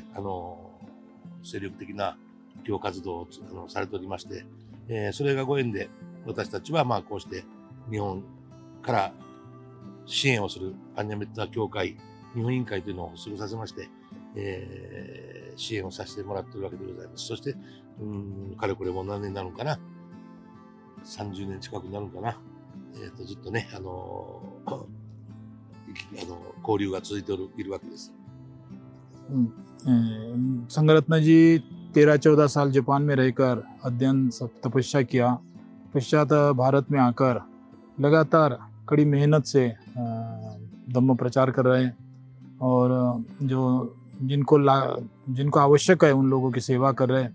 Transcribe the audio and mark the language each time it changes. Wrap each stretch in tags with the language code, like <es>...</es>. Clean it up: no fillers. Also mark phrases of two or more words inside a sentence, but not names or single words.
<ja>精力的な布教活動をされておりまして、それがご縁で私たちはこうして日本から支援をするパンニャメッタ協会日本委員会というのを発足させまして、支援をさせてもらっているわけでございます。そして、かれこれもう何年になるのかな、30年近くなるのかな、ずっとね、交流が続いているわけです。</ja> <hi>संघरत्न जी 13-14 साल जापान में रहकर अध्ययन तपस्या किया, पश्चात भारत में आकर लगातार कड़ी मेहनत से धम्म प्रचार कर रहे हैं और जो जिनको आवश्यक है उन लोगों की सेवा कर रहे हैं।</hi>